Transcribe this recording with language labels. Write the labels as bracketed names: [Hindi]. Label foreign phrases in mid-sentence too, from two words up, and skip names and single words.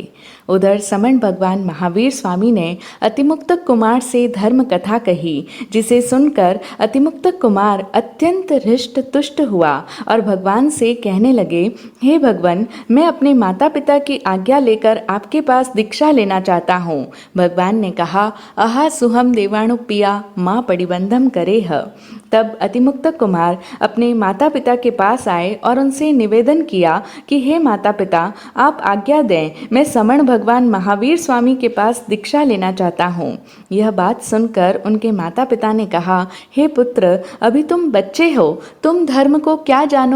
[Hindi] उधर समण भगवान महावीर स्वामी ने अतिमुक्तक कुमार से धर्म कथा कही, जिसे सुनकर अतिमुक्तक कुमार अत्यंत हृष्ट तुष्ट हुआ और भगवान से कहने लगे, हे भगवान, मैं अपने माता पिता की आज्ञा लेकर आपके पास दीक्षा लेना चाहता हूँ। भगवान ने कहा, [Prakrit languages] अहा सुहम देवाणुपिया माँ परिबंधम करे ह। [Hindi] तब अतिमुक्तक कुमार अपने माता पिता के पास आए और उनसे निवेदन किया कि हे माता पिता, आप आज्ञा दें, मैं समण भगवान महावीर स्वामी के पास दीक्षा लेना चाहता हूँ। यह बात सुनकर उनके माता पिता ने कहा, हे पुत्र, अभी तुम बच्चे हो, तुम धर्म को क्या जानो?